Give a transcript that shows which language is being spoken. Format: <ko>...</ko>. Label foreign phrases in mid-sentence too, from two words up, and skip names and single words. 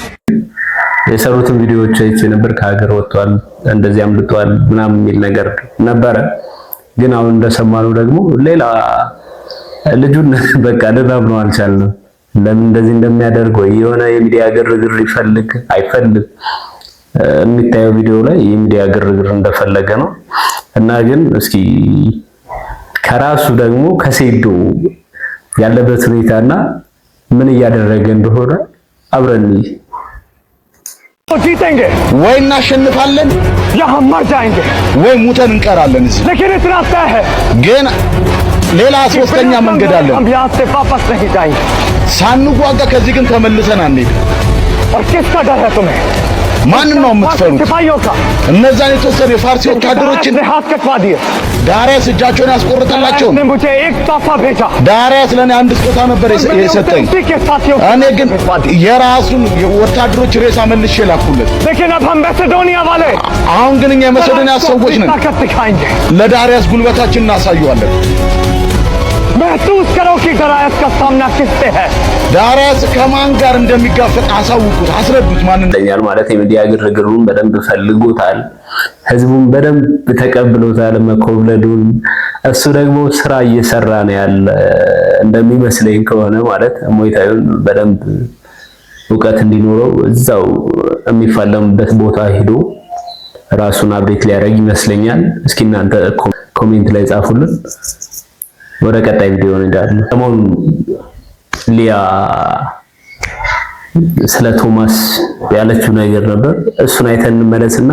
<am>የሰሩትን ቪዲዮዎች አይቼ ነበር። ከሀገር ወጥቷል እንደዚህ አምልጧል ምናምን የሚል ነገር ነበረ። ግን አሁን እንደሰማነው ደግሞ ሌላ ልጁን በቃ ልናምነው አልቻልንም። ለምን እንደዚህ እንደሚያደርግ ወይ የሆነ የሚዲያ ግርግር ይፈልግ አይፈልግ የሚታየው ቪዲዮ ላይ የሚዲያ ግርግር እንደፈለገ ነው። እና ግን እስኪ ከራሱ ደግሞ ከሴዶ ያለበት ሁኔታና ምን እያደረገ እንደሆነ አብረን</am> <hi>जीतेंगे</hi> <am>ወይ እናሸንፋለን</am> <hi>या हम मर जाएंगे</hi> <am>ወይ ሙተን እንቀራለን እዚህ</am> <hi>लेकिन इतना तय है</hi> <am>ግን ሌላ ሶስተኛ መንገድ አለ</am> <hi>हम यहां से वापस नहीं जाएंगे</hi> <am>ሳንጓጋ ከዚህ ግን ተመልሰን አንሄድ</am> <hi>और किसका डर है तुम्हें</hi> <am>ማን ነው የምትፈሩት</am> <hi>सिपाहियों का</hi> <am>እነዛን የተወሰኑ የፋርሲ ወታደሮችን</am> <hi>हाथ कटवा दिए</hi> <am>ዳሪያስ እጃቸውን ያስቆርጠላቸው</am> <hi>ने मुझे एक तोहफा भेजा</hi> <am>ዳሪያስ ለኔ አንድ ስጦታ ነበር የሰጠኝ እኔ ግን የራሱን ወታደሮች ሬሳ መልሼ ላኩለት</am> <hi>लेकिन अब हम मैसेडोनिया वाले</hi> <am>አሁን ግን እኛ የመሰዶኒያ ሰዎች ነን</am> <hi>ताकत दिखाएंगे</hi> <am>ለዳሪያስ ጉልበታችን እናሳየዋለን</am> <hi>महसूस करो कि दारियास का सामना किससे है</hi> <am>ዳሪያስ ከማን ጋር እንደሚጋፈጥ አሳውቁት አስረዱት ማን እንደኛል ማለት የሚዲያ ግርግሩን በደንብ ፈልጎታል ህዝቡን በደንብ ተቀብሎታል መኮብለዱን እሱ ደግሞ ስራ እየሰራ ነው ያለ እንደሚመስለኝ ከሆነ ማለት ሞይታዩን በደንብ ዕውቀት እንዲኖረው እዛው የሚፋለምበት ቦታ ሄዶ ራሱን አብዴት ሊያደርግ ይመስለኛል እስኪ እናንተ ኮሜንት ላይ ጻፉልን ወደ ቀጣይ ቪዲዮ እንሄዳለን ሰሞኑን ሊያ ስለ ቶማስ ያለችው ነገር ነበር እሱን አይተን እንመለስና</am>